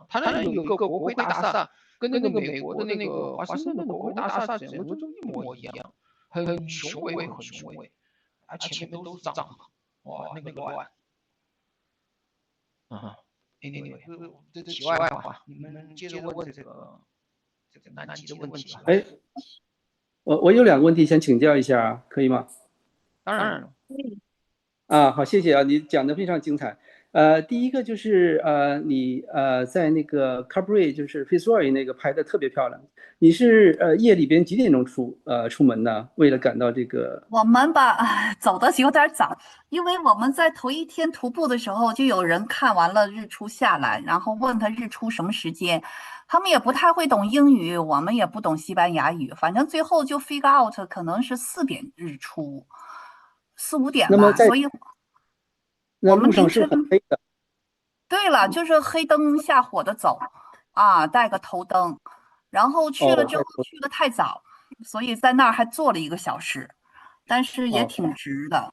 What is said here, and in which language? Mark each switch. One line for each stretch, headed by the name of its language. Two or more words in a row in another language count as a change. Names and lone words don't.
Chinese: 他那有一个国会大厦，跟那个美国的那个华盛顿的国会大厦整个就一模一样，很雄伟，很雄伟，而且前面都是帐篷，哇，那个乱。anyway， 这题外话，你们接着问这个南极的问题吧。哎，我有2个问题想请教一下，可以吗？当然了。好，谢谢啊，你講得非常精彩。第一個就是你在那個 Cabaret 就是 Fitzroy 那個拍得特別漂亮。你是夜裡邊幾點鐘出門呢？為了趕到這個？我們吧走的有點早，因為我們在頭一天徒步的時候，就有人看完了日出下來，然後問他日出什麼時間，他們也不太會懂英語，我們也不懂西班牙語，反正最後就
English: figure out
Chinese: 可能是4點日出，4、5點吧，所以那路上是很黑的。對了，就是黑燈瞎火的走啊，帶個頭燈，然後去了之後去的太早，所以在那兒還坐了1個小時，但是也挺值的。